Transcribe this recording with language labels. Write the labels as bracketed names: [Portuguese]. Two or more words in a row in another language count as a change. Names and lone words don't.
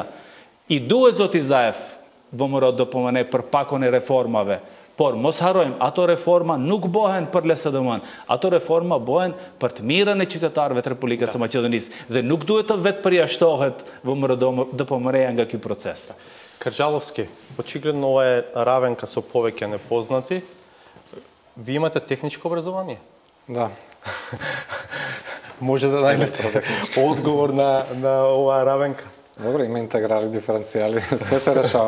[Albanian] I duhet zoti Zaev VMRO DPMN për pakon e reformave, por mos harrojmë, ato reforma nuk bëhen për LSDM-n, ato reforma bëhen për të mirën e qytetarëve të Republikës së Maqedonisë dhe nuk duhet të vetë përjashtohet VMRO DPMN nga ky proces. [Macedonian] Карджаловски, очигледно е Равенка со повеќе непознати. Ви имате техничко образование? Да. Може да најдете одговор на оваа Равенка? Добро, има интеграли, диференцијали, све се решава.